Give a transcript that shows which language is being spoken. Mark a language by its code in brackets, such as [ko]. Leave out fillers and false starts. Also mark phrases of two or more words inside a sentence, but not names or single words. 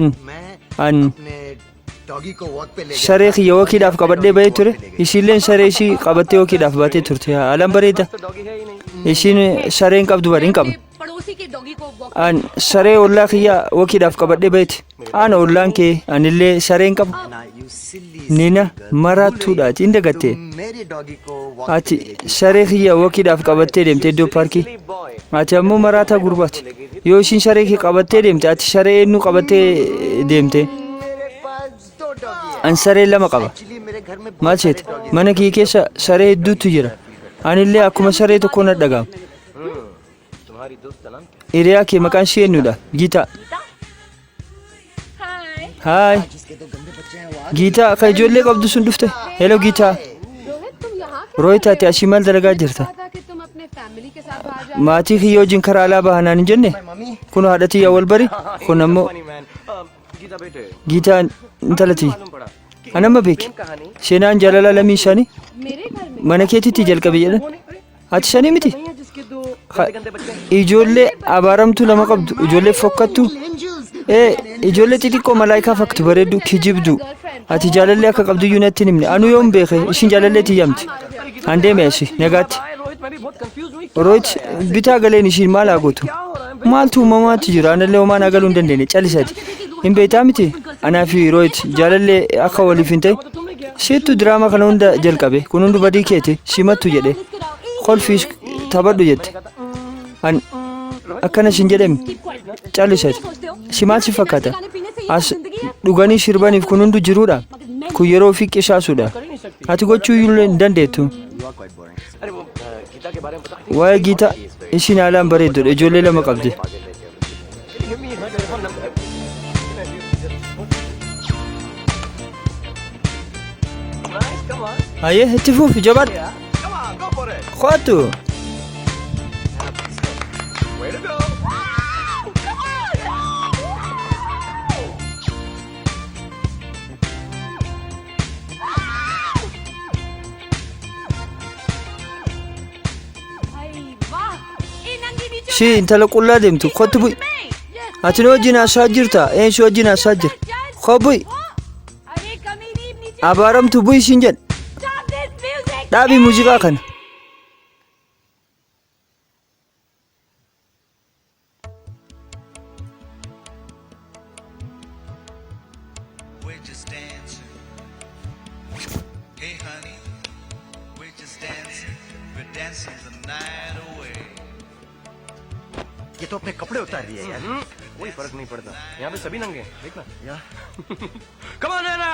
[hi] मैं [om] an [hi] अपने डॉगी को वॉक पे ले [om] saree kiyya wakiidhaaf qabadhee bahee ture ishiilleen saree ishii qabattee wakiidhaaf baatee turte haalaan bareeda [hi] तो डॉगी है ही नहीं [om] ishiin saree hin qabdu bari hin qabu [hi] पड़ोसी के डॉगी को वॉक [om] an saree ollaa kiyya wakiidhaaf qabadhee baheeti ana ollaan kee anillee saree hin qabu [en] ना you silly [om] nina maraattuudhaati hin dagatte [hi] मेरे डॉगी को वॉक [om] ati saree kiyya wakiidhaaf qabattee deemte iddoo paarkii [en] बॉय [om] ati ammoo maraataa gurbaati yoo ishiin sharee kee qabattee deemte ati sharee eenyu qabattee deemte [hi] मेरे पास 2 डॉगी है [om] an saree lama qaba [hi] एक्चुअली मेरे घर में [om] maal seete mana kee keessa saree hedduutu jira anillee akkuma saree tokko na dhaga'ama [hi] तुम्हारी दोस्त का नाम क्या [om] hiriyaa kee maqaan ishee eenyudha giitaa haay giitaa akka ijoollee qabdu sun dhufte hello giitaa rohit ati asii maal dalagaa jirta maatii kiyya wajjin karaa alaa bahanaan hin jenne kun haadha tiyya wal bari kun ammoo [en] funny man [hi] गीता बेटे [om] giitaa intala tiyya [hi] मालूम पड़ा [om] anamma beeki [hi] कहानी [om] seenaan jaalalaa lamii isaanii mana keetitti jalqabe jedhan ati shanii miti [hi] नहीं है जिसके 2 Ha- गंदे बच्चे हैं [om] ijoollee abaaramtuu lama qabdu ijoollee fokkattu ijoollee xixiqqoo malaayikaa fakkaatu bareeddu kijibdu ati jaalallee akka qabdu iyyuu natti hin himne anu yoom beeke ishiin jaalallee tiyyamti an deeme ashi nagaatti [hi] रोहित मैं भी बहुत कंफ्यूज हुई [om] rohit bitaa galeen ishiin maal haa gootu maaltu uumamaatti jira anallee homaan agaluu hin dandeenye callisati hin beektaa miti anaa fi rohit jaalallee akka waliif hin ta'e siittu diraamaa kana hunda jalqabe kun hundi badii keeti simattu jedhe kolfiis taphadhu jette an akkana sin jedhame callisati si maal si fakkaata as dhuganii sirbaniif kun hundu jiruudha kun yeroo ofii qisaasuudha ati gochuu iyyuu hin dandeettu [hi] अरे वो गीता के बारे में बता [om] waa'ee giitaa ishiin haalaan bareeddudha ijoollee lama qabdi [en] Give me her telephone number. Nice, come on. [om] hayyee itti fuufi jabaadhu [en] Come on, go for it. [om] kootu [en] Way to go. [om] ishii intala qullaa deemtu kootu bu'i ati nu wajjin haasaa jirta eenyusi wajjin haasaa jira koo bu'i abaaramtu bu'i ishiin jedhe dhaabii muuziqaa kana [en] We're just dancing. Hey honey, we're just dancing. We're dancing the night away. [hi] ये तो अपने कपड़े उतार दिए यार कोई फर्क नहीं पड़ता यहाँ पे सभी नंगे हैं, देखना [en] Come on, [hi] Nana.